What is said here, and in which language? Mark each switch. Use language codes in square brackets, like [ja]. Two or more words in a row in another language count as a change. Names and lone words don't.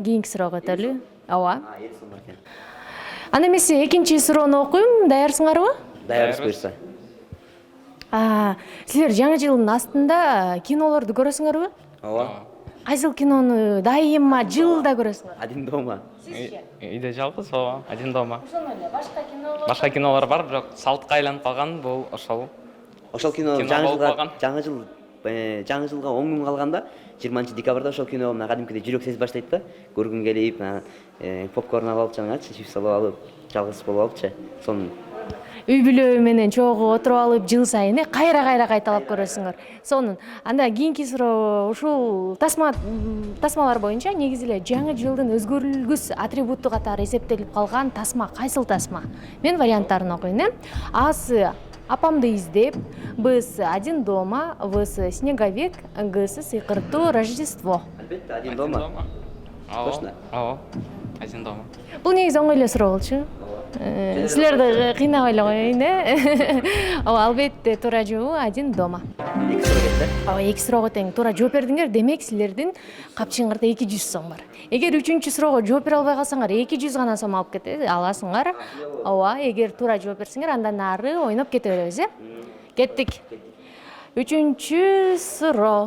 [ky] Кийинки суроого өтөлү. Ооба. 50 сом бар экен. Анда эмесе экинчи суроону окуйм. Даярсыңарбы? Даярбыз буюрса. Силер жаңы жылдын астында кинолорду көрөсүңөрбү? Ооба. Кайсыл кинону дайыма жылда көрөсүңөр? Один дома. Үйдө жалгыз, ооба, один дома. Ошону эле башка кинолор? Башка кинолор бар, бирок салтка айланып калган бул ошол. Ошол кино жаңы жылга 10 күн калганда 20 декабрда ошол кино мына кадимкидей жүрөк сезип баштайт да. Көргүн келип, попкорн алып жаңачы, чипс алып, жалгыз болуп алыпчы. Сонун Үй бүлө менен чогуу отуруп алып жыл сайын кайра кайталап көрөсүңөр. Сонун. Анда кийинки суроо ушул тасмалар боюнча негизи эле жаңы жылдын өзгөрүлгүс атрибуту катары эсептелип калган тасма кайсыл тасма? Мен варианттарын окуйн. Асы апамды издеп, Б'сы один дома, В'сы снеговик, Г'сы сыйкыртуу Рождество. Албетте, один дома. Точно? Ооба. Один дома. Бул негизи оңой эле суроо болчу. Силерди кыйнабай эле коеюн, Ооба, албетте туура жообу один дома. Эки суроо кетти. Ооба, эки суроого тең туура жооп бердиңер, демек силердин капчыгыңарда 200 сом бар. Эгер үчүнчү суроого жооп бере албай калсаңар 200 гана сом алып аласыңар. Ооба, эгер туура жооп берсеңер андан ары ойноп кете беребиз, Кеттик. Үчүнчү суроо.